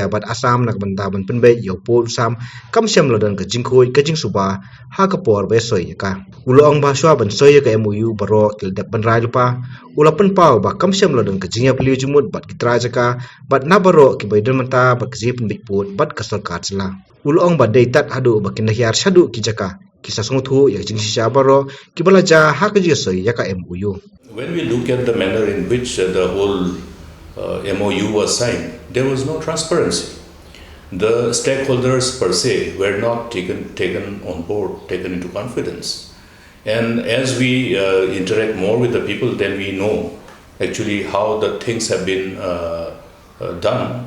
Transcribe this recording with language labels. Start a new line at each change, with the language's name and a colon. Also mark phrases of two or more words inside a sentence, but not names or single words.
Khasi: bat asam nak bantaban pynbeit yo pol sam kam syam lodan ke jingkhoi ke jingsuba ha ke por besoi ka ulong ba shwa ban soi ke MoU baro til dep ban rai lupa ulapan pau ba kam syam lodan ke jingya pli jumut bat kitra jaka bat na baro ke baidon manta ba ke jip pynbeit put bat ke sarkar jala ulong ba deitat hadu ba kindahiar shadu ki jaka kisah sungtu yang jingsi syabaro kibala ja hak jingīasoi yaka MoU.
English: When we look at the manner in which the whole MoU was signed, there was no transparency. The stakeholders per se were not taken on board, taken into confidence. And as we interact more with the people, then we know actually how the things have been done.